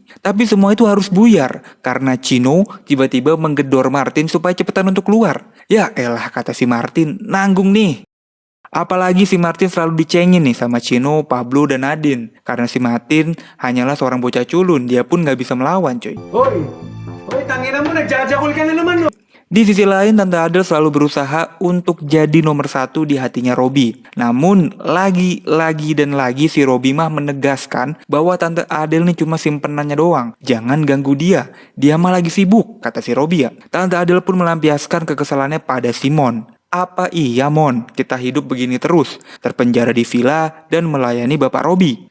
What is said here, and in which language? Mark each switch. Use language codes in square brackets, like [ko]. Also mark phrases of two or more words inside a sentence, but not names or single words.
[id] Tapi semua itu harus buyar, karena Chino tiba-tiba menggedor Martin supaya cepetan untuk keluar. Ya elah, kata si Martin, nanggung nih. Apalagi si Martin selalu dicengin nih sama Chino, Pablo, dan Nadine. Karena si Martin hanyalah seorang bocah culun, dia pun gak bisa melawan cuy. [tl] Hoy, tangina mo, nagjajakul ka na naman, no? [id] Di sisi lain, Tante Adele selalu berusaha untuk jadi nomor satu di hatinya Robby. Namun, lagi si Robby mah menegaskan bahwa Tante Adele ini cuma simpenannya doang. Jangan ganggu dia, dia mah lagi sibuk, kata si Robby ya. Tante Adele pun melampiaskan kekesalannya pada Simon. Apa iya Mon, kita hidup begini terus, terpenjara di villa dan melayani Bapak Robby.